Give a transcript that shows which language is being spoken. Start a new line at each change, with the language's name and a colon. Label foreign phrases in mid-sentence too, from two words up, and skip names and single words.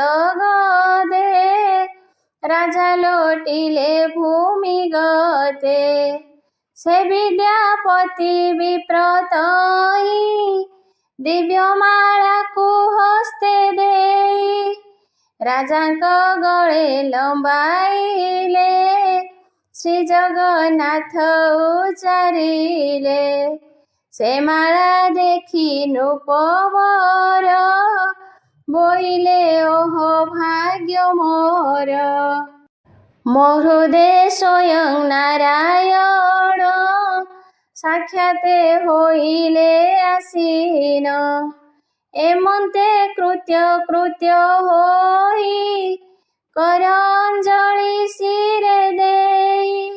Odia: ଗଦେ ରାଜା ଲୋଟିଲେ ଭୂମି ଗତେ ସେ ବିଦ୍ୟାପତି ବିପ୍ରତଈ ଦିବ୍ୟମାଳା କୋ ହସ୍ତେ ଦେଈ ରାଜାଙ୍କ ଗଳେ ଲମ୍ବାଇଲେ ଶ୍ରୀ ଜଗନ୍ନାଥ ଉଚାରିଲେ ସେ ମାଳା ଦେଖୀ ନୃପବର ବୋଇଲେ ଓହୋ ଭାଗ୍ୟ ମୋର ମୋ ହୃଦେ ସ୍ୱୟଂ ନାରାୟଣ ସାକ୍ଷାତେ ହୋଇଲେ ଆସିନ। ଏମନ୍ତେ କୃତ୍ୟ ହୋଇ କର ଅଞ୍ଜଳି ଶିରେ ଦେଇ।